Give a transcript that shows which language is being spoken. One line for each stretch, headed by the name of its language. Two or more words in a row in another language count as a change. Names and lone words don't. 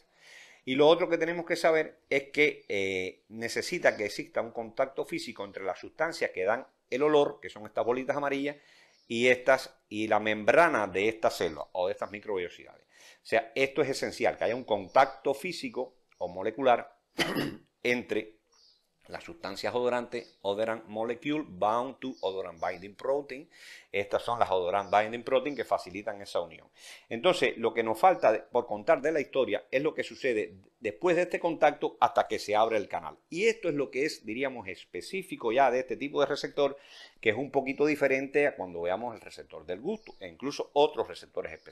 Spanish: Y lo otro que tenemos que saber es que necesita que exista un contacto físico entre las sustancias que dan el olor, que son estas bolitas amarillas, y la membrana de esta célula o de estas microvellosidades. O sea, esto es esencial, que haya un contacto físico o molecular entre las sustancias odorantes,
English: odorant molecule bound to odorant binding protein.
Spanish: Estas son las
English: odorant binding protein
Spanish: que facilitan esa unión. Entonces, lo que nos falta por contar de la historia es lo que sucede después de este contacto hasta que se abre el canal. Y esto es lo que es, diríamos, específico ya de este tipo de receptor, que es un poquito diferente a cuando veamos el receptor del gusto e incluso otros receptores especiales.